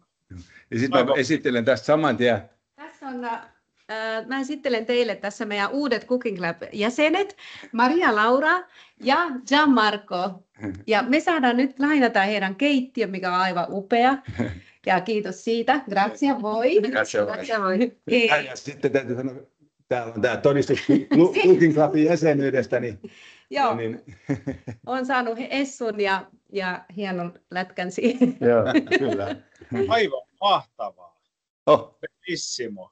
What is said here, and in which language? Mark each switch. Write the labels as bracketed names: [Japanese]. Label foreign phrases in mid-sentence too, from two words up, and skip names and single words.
[Finnish] Ja sitten mä esittelen tästä saman tien. Tässä on, mä esittelen teille tässä meidän uudet Cooking Club-jäsenet, Maria Laura ja Gianmarco. Ja me saadaan nyt lainata heidän keittiö, mikä on aivan upea. Ja kiitos siitä. [Italian] Grazie voi. Grazie voi. [Finnish] Ja sitten täytyy sanoa, täällä on tämä todistus Cooking Clubin jäsenyydestä. Joo, olen saanut Essun ja hienon lätkän siihen. Joo, kyllä. Aivan mahtavaa. Bellissimo.